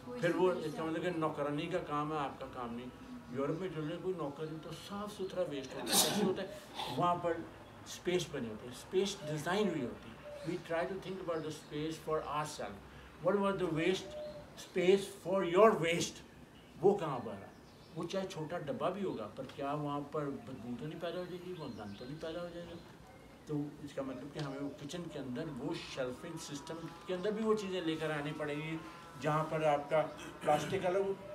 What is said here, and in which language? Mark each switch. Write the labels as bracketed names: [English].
[Urdu] پھر وہ اس کا مطلب کہ نوکرانی کا کام ہے, آپ کا کام نہیں. یورپ میں چل رہے کوئی نوکر نہیں, تو صاف ستھرا ویسٹ ہوتا ہے. کیسے ہوتا ہے؟ وہاں پر اسپیس بنی ہوتی ہے, اسپیس ڈیزائن ہوئی ہوتی ہے. [English] We try to think about the space for our self. What about the waste space for your waste? [Urdu] وہ کہاں پر ہے؟ وہ چاہے چھوٹا ڈبہ بھی ہوگا, پر کیا وہاں پر بدبو تو نہیں پیدا ہو جائے گی, وہ گند تو نہیں پیدا ہو جائے گا؟ تو اس کا مطلب کہ ہمیں وہ کچن کے اندر وہ شیلفنگ سسٹم کے اندر بھی وہ چیزیں لے کر آنی پڑیں گی, جہاں پر آپ کا پلاسٹک الگ.